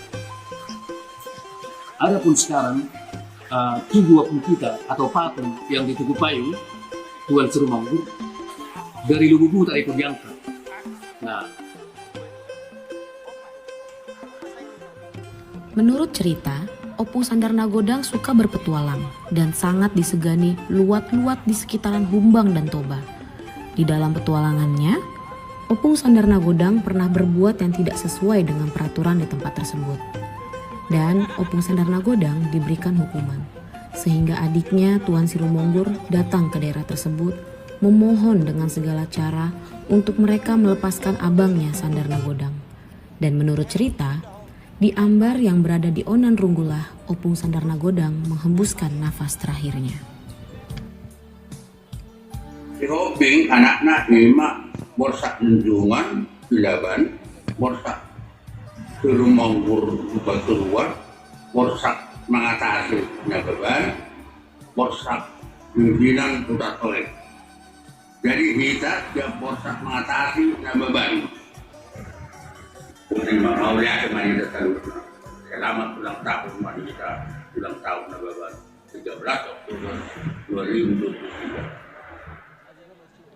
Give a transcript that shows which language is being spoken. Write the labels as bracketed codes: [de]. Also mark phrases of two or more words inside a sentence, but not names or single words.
[id] Adapun sekarang tugu opung kita atau patung yang di Tugu Payung Tuan Surumongur dari Lobubutar itu diangkat. Nah, menurut cerita, Opung Sandar Nagodang suka berpetualang dan sangat disegani luat-luat di sekitaran Humbang dan Toba. Di dalam petualangannya, Opung Sandar Nagodang pernah berbuat yang tidak sesuai dengan peraturan di tempat tersebut. Dan Opung Sandar Nagodang diberikan hukuman, sehingga adiknya Tuan Sirumonggur datang ke daerah tersebut memohon dengan segala cara untuk mereka melepaskan abangnya Sandar Nagodang. Dan menurut cerita, di ambar yang berada di Onan Runggulah, Opung Sandar Nagodang menghembuskan nafas terakhirnya. Si Hombing anaknya lima borsak Nunjungan, Silaban, borsak Sirumonggur keluar, Borsak mengatasi Nababan, Borsak pimpinan Kota Tolek. Jadi kita yang Borsak mengatasi Nababan. Terima kasih Manita Taluka. Selamat ulang tahun Manita, ulang tahun Nababan 13 Oktober 2023.